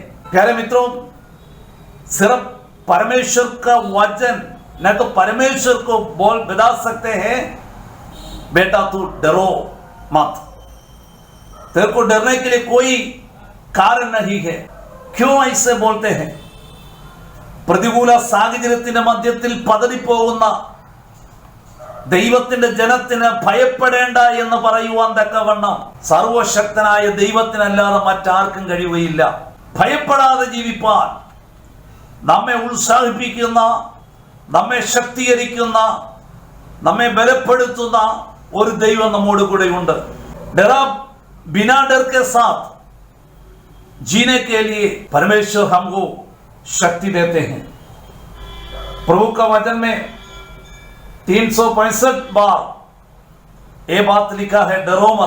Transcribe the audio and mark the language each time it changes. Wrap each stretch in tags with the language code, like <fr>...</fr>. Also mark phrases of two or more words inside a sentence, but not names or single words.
<hi>प्यारे मित्रों, सिर्फ परमेश्वर का वचन न तो परमेश्वर को बोल बता सकते हैं, बेटा तू डरो मत। तेरे को डरने के लिए कोई कारण नहीं है। क्यों ऐसे बोलते हैं?</hi> <ml>പ്രതികൂല സാഹചര്യത്തിന്റെ മധ്യത്തിൽ പതറിപ്പോകുന്ന ദൈവത്തിന്റെ ജനത്തിന് ഭയപ്പെടേണ്ട എന്ന് പറയുവാൻ തക്കവണ്ണം സർവശക്തനായ ദൈവത്തിനല്ലാതെ മറ്റാർക്കും കഴിയുകയില്ല. ഭയപ്പെടാതെ ജീവിപ്പാൻ നമ്മെ ഉത്സാഹിപ്പിക്കുന്ന, നമ്മെ ശക്തീകരിക്കുന്ന, നമ്മെ ബലപ്പെടുത്തുന്ന ഒരു ദൈവം നമ്മോട് കൂടെയുണ്ട്.</ml> <hi>डरा बिना डर के साथ जीने के लिए परमेश्वर हमको शक्ति देते हैं। प्रभु का वचन में 365 बार ये बात लिखा है, डरो मत।</hi>